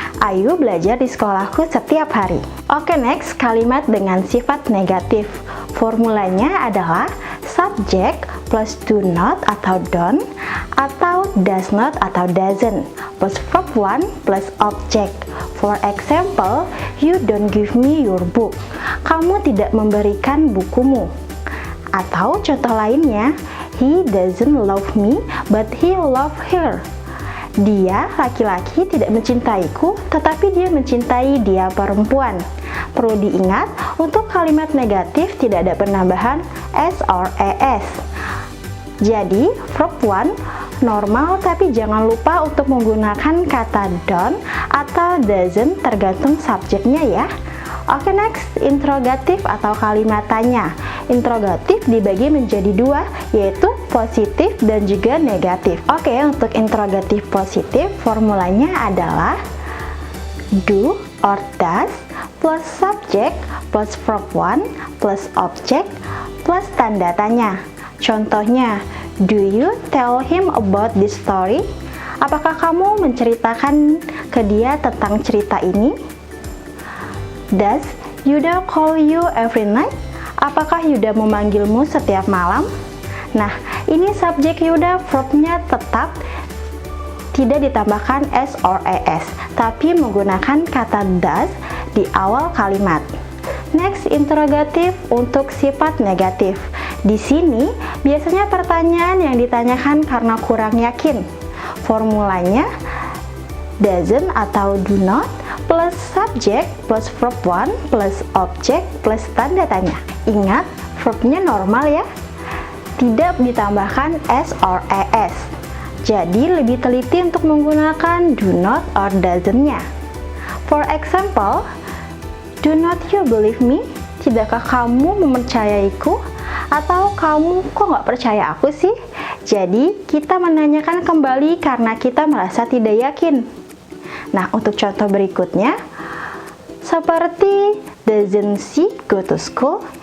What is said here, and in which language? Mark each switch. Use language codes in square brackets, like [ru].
[id] Ayu belajar di sekolahku setiap hari. Oke, next, kalimat dengan sifat negatif. Formulanya adalah subject plus do not atau don't, atau does not atau doesn't, plus verb 1 plus object. [en] For example, you don't give me your book. [id] Kamu tidak memberikan bukumu. Atau contoh lainnya, [en] he doesn't love me but he love her. [id] Dia, laki-laki, tidak mencintaiku, tetapi dia mencintai dia perempuan. Perlu diingat, untuk kalimat negatif tidak ada penambahan s or es. Jadi, verb 1 normal, tapi jangan lupa untuk menggunakan kata don't atau doesn't tergantung subjeknya ya. Oke, next, interrogatif atau kalimat tanya. Interrogatif dibagi menjadi dua, yaitu positif dan juga negatif. Oke, untuk interrogatif positif, formulanya adalah do or does plus subject plus verb 1 plus object plus tanda tanya. Contohnya, [en] do you tell him about this story? [id] Apakah kamu menceritakan ke dia tentang cerita ini? [en] Does Yuda call you every night? [id] Apakah Yuda memanggilmu setiap malam? Nah, ini subjek Yuda, verbnya tetap tidak ditambahkan s or es, tapi menggunakan kata does di awal kalimat. Next, interrogatif untuk sifat negatif. Di sini, biasanya pertanyaan yang ditanyakan karena kurang yakin. Formulanya doesn't atau do not plus subject plus verb 1 plus object plus tanda tanya. Ingat, verbnya normal ya. tidak ditambahkan s or es. Jadi lebih teliti untuk menggunakan do not or doesn't-nya. [en] For example, do not you believe me? [id] Tidakkah kamu mempercayaiku? Atau kamu kok nggak percaya aku sih? Jadi kita menanyakan kembali karena kita merasa tidak yakin. Nah, untuk contoh berikutnya, seperti [en] doesn't she go to school?